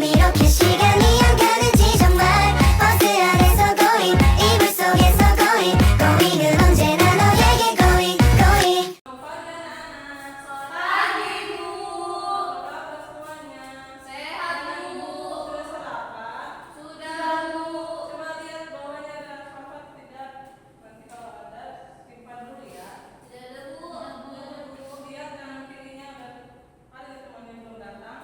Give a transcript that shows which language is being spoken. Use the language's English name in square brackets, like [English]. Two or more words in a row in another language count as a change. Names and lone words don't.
[Korean] 이렇게 시간이 안 가는지 정말 버스 안에서 고잉 이불 속에서 고잉 고잉은 언제나 너에게 [English] going going. [Indonesian] Kepada anak-anak sholat ibu. Apa semuanya? Sehat bu. Sudah sarapan? Sudah bu. Coba lihat bawahnya ada apa tidak? Nanti kalau ada simpan dulu ya. Tidak ada bu. Lihat kanan kirinya ada teman yang belum datang.